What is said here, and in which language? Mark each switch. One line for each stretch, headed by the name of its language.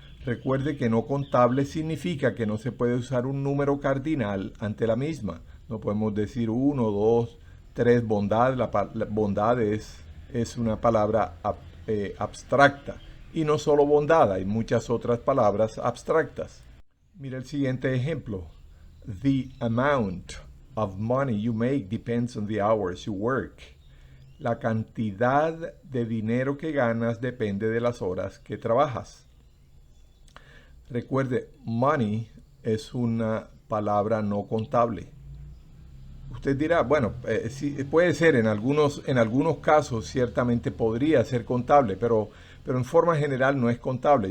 Spanish: Recuerde que no contable significa que no se puede usar un número cardinal ante la misma. No podemos decir 1, 2, 3 bondad. La bondad es una palabra abstracta. Y no solo bondad, hay muchas otras palabras abstractas. Mira el siguiente ejemplo.
English: The amount of money you make depends on the hours you work.
Spanish: La cantidad de dinero que ganas depende de las horas que trabajas. Recuerde, money es una palabra no contable. Usted dirá, bueno, sí, puede ser, en algunos casos ciertamente podría ser contable, pero en forma general no es contable.